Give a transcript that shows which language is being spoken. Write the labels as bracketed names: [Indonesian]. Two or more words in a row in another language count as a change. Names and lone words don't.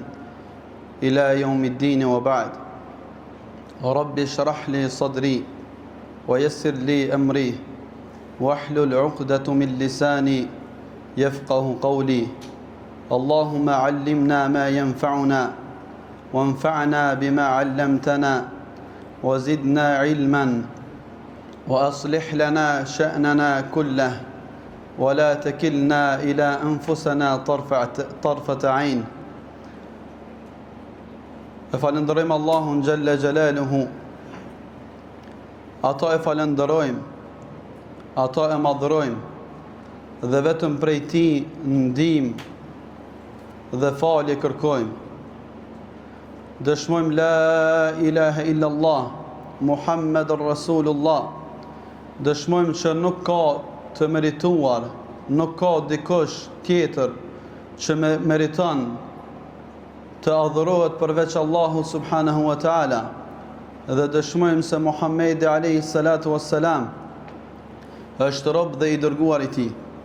[Arabic] إلى يوم الدين وبعد رب اشرح لي صدري ويسر لي أمري واحلل عقدة من لساني يفقه قولي اللهم علمنا ما ينفعنا وانفعنا بما علمتنا وزدنا علما وأصلح لنا شأننا كله ولا تكلنا إلى أنفسنا طرفة عين. [Albanian] Falenderojmë Allahun [Arabic] جل جلاله. [Albanian] Ata e falenderojmë, ata e madhrojmë dhe vetëm prej Tij ndihmë dhe falje kërkojmë. Dëshmojmë [Arabic] لا إله إلا الله محمد رسول الله. [Albanian] Dëshmojmë që nuk ka të merituar, nuk ka dikush tjetër që meriton të adhurohet përveç Allahu [Arabic] سبحانه وتعالى, [Albanian] dhe dëshmojmë se Muhammedi [Arabic] عليه الصلاة والسلام [Albanian] është rob dhe i dërguar i Tij.